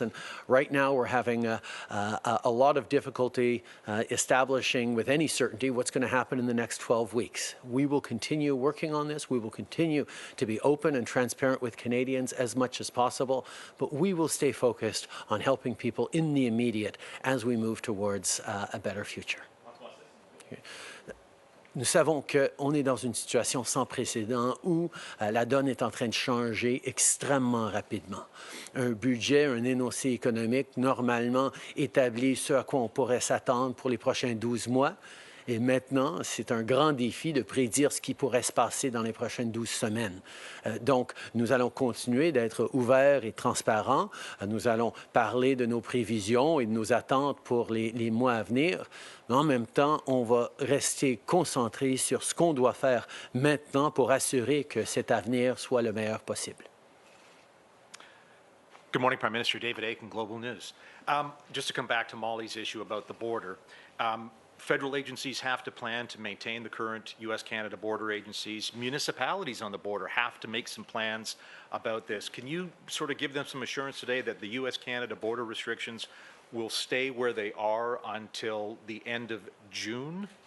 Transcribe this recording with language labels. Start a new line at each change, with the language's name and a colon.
English: And right now, we're having a lot of difficulty establishing with any certainty what's going to happen in the next 12 weeks. We will continue working on this. We will continue to be open and transparent with Canadians as much as possible, but we will stay focused on helping people in the immediate as we move towards a better future.
French: Nous savons qu'on est dans une situation sans précédent où la donne est en train de changer extrêmement rapidement. Un budget, un énoncé économique normalement établit ce à quoi on pourrait s'attendre pour les prochains 12 mois. Et maintenant, c'est un grand défi de prédire ce qui pourrait se passer dans les prochaines 12 semaines. Donc, nous allons continuer d'être ouverts et transparents. Nous allons parler de nos prévisions et de nos attentes pour les mois à venir. Mais en même temps, on va rester concentré sur ce qu'on doit faire maintenant pour assurer que cet avenir soit le meilleur possible.
English: Good morning, Prime Minister. David Aiken, Global News. Just to come back to Molly's issue about the border, federal agencies have to plan to maintain the current U.S.-Canada border agencies. Municipalities on the border have to make some plans about this. Can you sort of give them some assurance today that the U.S.-Canada border restrictions will stay where they are until the end of June?